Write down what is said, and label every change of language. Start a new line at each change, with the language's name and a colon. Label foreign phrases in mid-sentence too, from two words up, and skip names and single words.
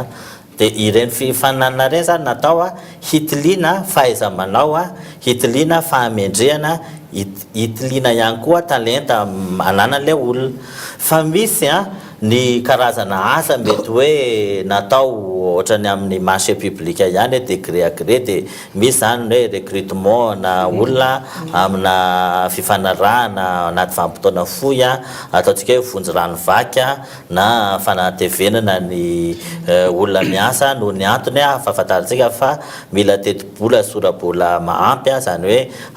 Malagasy: de ireny fifanana reny zany natao hitiliana fahaiza-manao hitiliana fahamendrehana hitiliana ihany koa talenta ananan'le olona fa misy ny karazana asa mety hoe natao ohatrany amin'ny
French: marché public
Malagasy: ihany
French: degré à gré de
Malagasy: misy zany hoe recrutement na olona amina fifanarahana anaty vanim-potoana fohy ataotsika hoe vonjy rano vaky na fanatevenana ny olona miasa no ny antony fahafantarantsika fa mila teti-bola sora-bola mahampy zany hoe